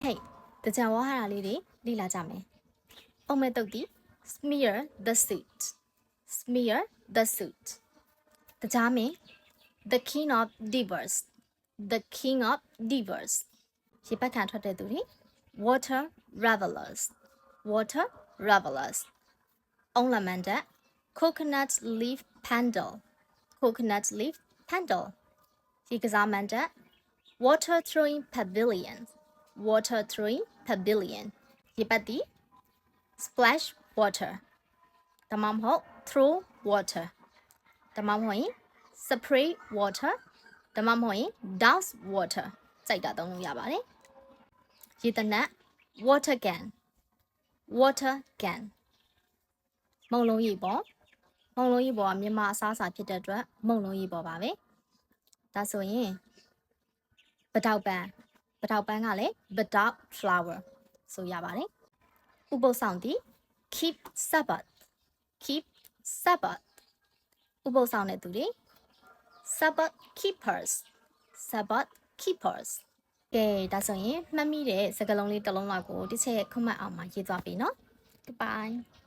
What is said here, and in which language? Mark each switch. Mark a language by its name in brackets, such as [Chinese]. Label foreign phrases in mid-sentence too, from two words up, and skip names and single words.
[Burmese] Hey, တကြံဝါဟာလေးတွေလေ့လာကြမယ်။အုံမဲ့တုတ်တီ [English] smear the suit. Smear the suit. [Burmese] တကြမင်း [English] the king of divers. The king of divers. [Burmese] ရေပတ်ခံထွက်တဲ့သူတွေ [English] water revelers. Water revelers. [Burmese] အုံလမန်တက် [English] coconut leaf pendle. Coconut leaf pendle. [Burmese] ရေကစားမန်တက် [English] water throwing pavilion. Water throwing pavilion. [Burmese] ရေပတ်တီ [English] splash water. [Burmese] ဒါမှမဟုတ် [English] throw water. [Burmese] ဒါမှမဟုတ်ရင် [English] spray water. [Burmese] ဒါမှမဟုတ်ရင် [English] douse water. [Burmese] စိုက်တာသုံးလို့ရပါတယ်။ရေတနက် [English] water gun. Water gun. [Burmese] မုံလုံးရေပေါ်မုံလုံးရေပေါ်ကမြန်မာအစားအစာဖြစ်တဲ့အတွက်မုံလုံးရေပေါ်ပါပဲ။ဒါဆိုရင်ပတောက်ပန်းကလည်း [English] Bedok flower [Burmese] ဆိုရပါတယ်။ဥပုသ်ဆောင်သည် [English] keep Sabbath. Keep Sabbath. [Burmese] ဥပုသ်ဆောင်တဲ့သူတွေ [English] Sabbath keepers. Sabbath keepers. [Burmese] ကဲဒါဆိုရင်မှတ်မိတဲ့စကားလုံးလေးတစ်လုံးလောက်ကိုတစ်ချက်ခွတ်မှတ်အောင်မှာရေးသွားပြီနော်။ Goodbye.